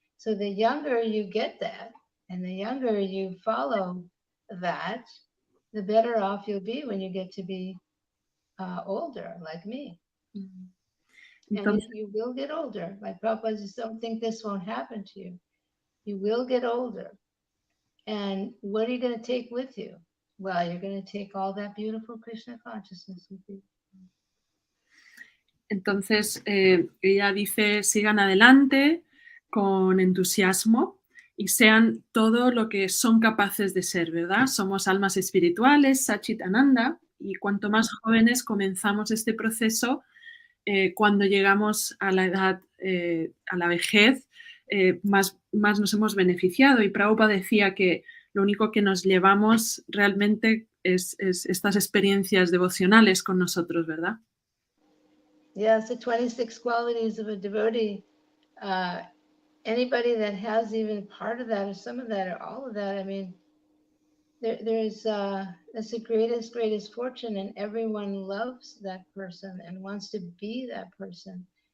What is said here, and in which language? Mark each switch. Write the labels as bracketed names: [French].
[English] So the younger you get that, and the younger you follow that, the better off you'll be when you get to be older, like me. And you will get older. Like Prabhupada says, don't think this won't happen to you. You will get older. And what are you going to take with you? Well, you're going to take all that beautiful Krishna consciousness with you. [Spanish] Entonces, ella dice, sigan adelante con entusiasmo y sean todo lo que son capaces de ser, ¿verdad? Somos almas espirituales, Satchitananda, y cuanto más jóvenes comenzamos este proceso, cuando llegamos a la edad, a la vejez, más nos hemos beneficiado. Y Prabhupada decía que lo único que nos llevamos realmente es estas experiencias devocionales con nosotros, ¿verdad? [English] Yes, the 26 qualities of a devotee. Anybody that has even part of that or some of that or all of that, I mean, that's the greatest fortune, and everyone loves that person and wants to be that person.